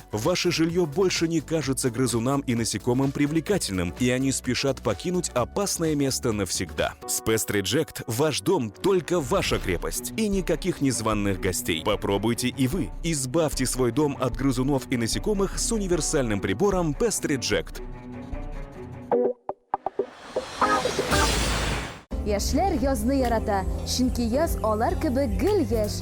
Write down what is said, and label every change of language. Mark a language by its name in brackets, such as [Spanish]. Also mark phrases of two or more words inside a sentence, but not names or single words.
[Russian] Ваше жилье больше не кажется грызунам и насекомым привлекательным, и они спешат покинуть опасное место навсегда. С Pest Reject ваш дом только ваша крепость, и никаких незваных гостей. Попробуйте и вы. Избавьте свой дом от грызунов и насекомых с универсальным прибором Pest Reject. [Tatar] Яшьләр язны ярата, чөнки яз алар кебек гел яшь.